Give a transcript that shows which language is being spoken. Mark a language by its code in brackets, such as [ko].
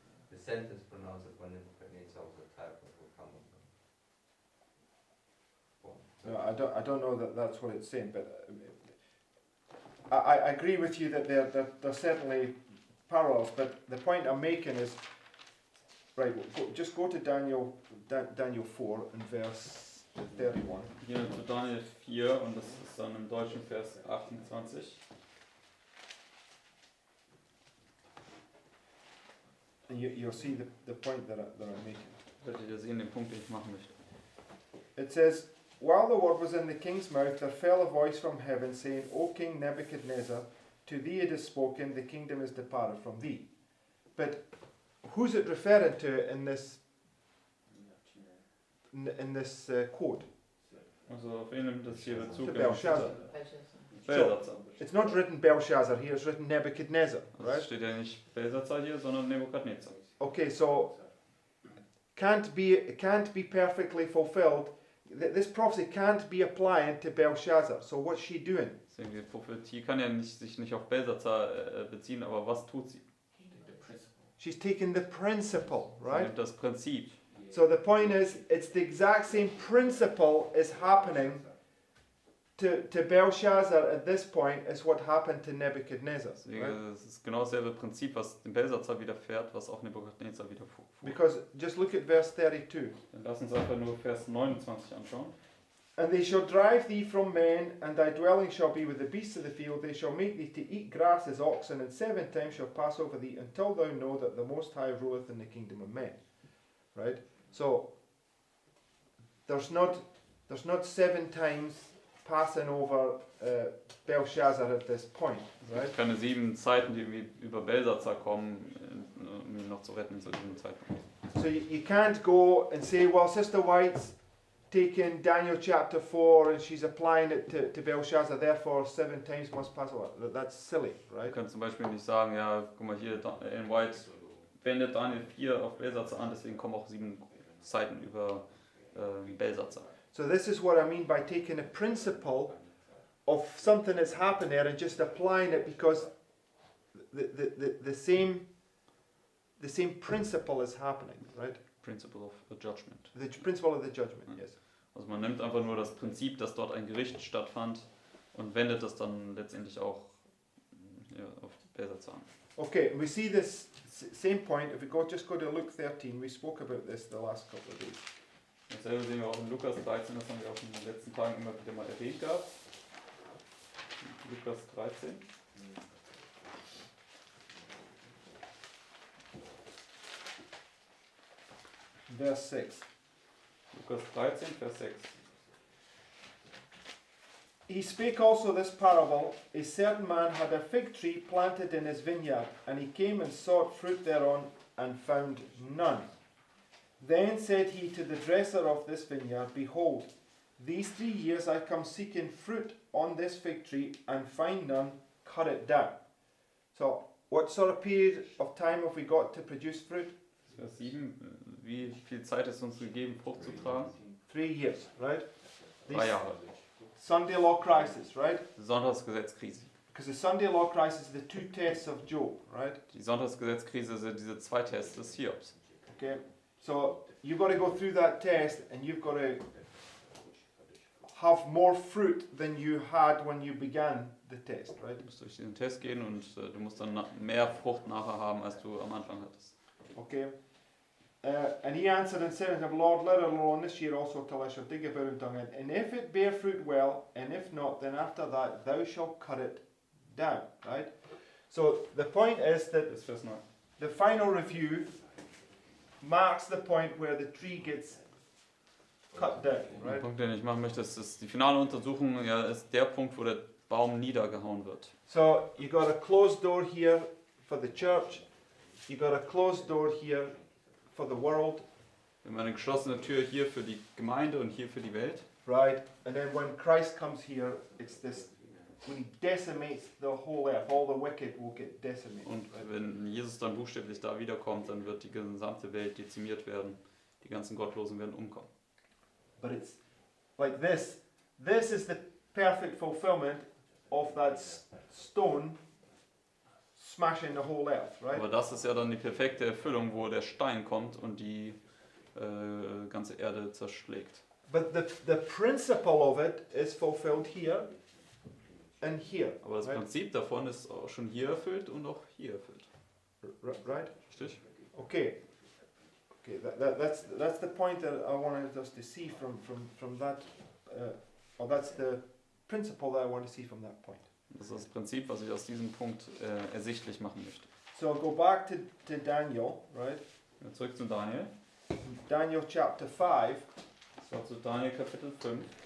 [en] The sentence pronounced when Nebuchadnezzar was the type that will come on them. No, I don't know that that's what it's saying, but I agree with you that they're certainly parallels. But the point I'm making is, right? Just go to Daniel 4 and verse 31. [de] Hier zu Daniel 4 und das ist dann im deutschen Vers 28. [en] And you'll see the point that I'm making. [de] Werdet ihr sehen, den Punkt, den ich machen möchte. [en] It says, while the word was in the king's mouth, there fell a voice from heaven saying, O King Nebuchadnezzar, to thee it is spoken, the kingdom is departed from thee. But who's it referring to in this quote? [de] Also auf wen nimmt das hier Bezug? [en] To Belshazzar. Belshazzar. It's not written Belshazzar here, it's written Nebuchadnezzar, [de] Also [en] right? [de] es steht ja nicht Belshazzar hier, sondern Nebukadnezar. [en] Okay, so can't be perfectly fulfilled. This prophecy can't be applying to Belshazzar. So what's she doing? [de] Deswegen die Prophetie kann ja sich nicht auf Belshazzar beziehen, aber was tut sie? [en] The principle. She's taking the principle, [de] Sie [en] right? [de] nimmt das Prinzip. [en] So the point is, it's the exact same principle is happening to Belshazzar at this point as what happened to Nebuchadnezzar. [de] Deswegen [en] Right? [de] es ist genau dasselbe Prinzip, was dem Belshazzar widerfährt, was auch Nebukadnezar widerfuhr. [en] Because just look at verse 32. [de] Dann lass uns einfach nur Vers 29 anschauen. [en] And they shall drive thee from men, and thy dwelling shall be with the beasts of the field. They shall make thee to eat grass as oxen, and 7 times shall pass over thee, until thou know that the Most High ruleth in the kingdom of men. Right? So there's not 7 times passing over Belshazzar at this point. [de] Es [en] Right? [de] gibt keine 7 Zeiten, die irgendwie über Belshazzar kommen, um ihn noch zu retten zu diesem Zeitpunkt. [en] So you can't go and say, well, Sister White's taking Daniel chapter 4 and she's applying it to Belshazzar, therefore 7 times must pass over. That's silly, [de] Wir [en] right? [de] können zum Beispiel nicht sagen, ja, guck mal hier, in White wendet Daniel 4 auf Belshazzar an, deswegen kommen auch 7 Zeiten über Belshazzar. [en] So this is what I mean by taking a principle of something that's happened there and just applying it because the same principle is happening, right? Principle of Judgment. The principle of the judgment, yes. [de] Also man nimmt einfach nur das Prinzip, dass dort ein Gericht stattfand und wendet das dann letztendlich auch auf Belshazzar an. [en] Okay, we see this same point. If we just go to Luke 13, we spoke about this the last couple of days. [de] Dasselbe sehen wir auch in Lukas 13, das haben wir auch in den letzten Tagen immer wieder mal erwähnt gehabt. Lukas 13. [en] Verse 6. [de] Lukas 13, Vers 6. [en] He spake also this parable. A certain man had a fig tree planted in his vineyard, and he came and sought fruit thereon, and found none. Then said he to the dresser of this vineyard, Behold, these 3 years I come seeking fruit on this fig tree, and find none, cut it down. So, what sort of period of time have we got to produce fruit? [de] Vers 7. Wie viel Zeit ist uns gegeben, Frucht zu tragen? [en] 3 years, right? [de] 3 Jahre. [en] Sunday law crisis, right? [de] Sonntagsgesetzkrise. [en] Because the Sunday law crisis is the 2 tests of Job, right? [de] Die Sonntagsgesetzkrise sind diese 2 Tests des Hiobs. [en] Okay, so you've got to go through that test and you've got to have more fruit than you had when you began the test, right? [de] Du musst durch diesen Test gehen und du musst dann mehr Frucht nachher haben, als du am Anfang hattest. [en] Okay. And he answered and said unto him, Lord, let it alone this year also till I shall dig about and dung in. And if it bear fruit, well, and if not, then after that thou shalt cut it down, right? So the point is that [de] Das ist Vers 9. [en] the final review marks the point where the tree gets cut down, [de] Der [en] right? [de] Punkt, den ich machen möchte, ist, dass die finale Untersuchung ist der Punkt, wo der Baum niedergehauen wird. [en] So you got a closed door here for the church. You got a closed door here for the world, [de] Wir haben eine geschlossene Tür hier für die Gemeinde und hier für die Welt. [en] right? And then when Christ comes here, it's this, when he decimates the whole earth, all the wicked will get decimated. [de] Und [en] right? [de] wenn Jesus dann buchstäblich da wiederkommt, dann wird die gesamte Welt dezimiert werden. Die ganzen Gottlosen werden umkommen. [en] But it's like this. This is the perfect fulfillment of that stone smashing the whole earth, right? [de] Aber das ist ja dann die perfekte Erfüllung, wo der Stein kommt und die ganze Erde zerschlägt. [en] But the principle of it is fulfilled here and here, [de] Aber das [en] right? [de] Prinzip davon ist auch schon hier erfüllt und auch hier erfüllt. [en] Right? [de] Richtig? [en] Okay. Okay, that's the point that I wanted us to see from that, or that's the principle that I want to see from that point. [de] Das ist das Prinzip, was ich aus diesem Punkt ersichtlich machen möchte. [en] So go back to Daniel, right? [de] Zurück zu Daniel. [en] Daniel chapter 5. [de] Das war zu Daniel Kapitel 5.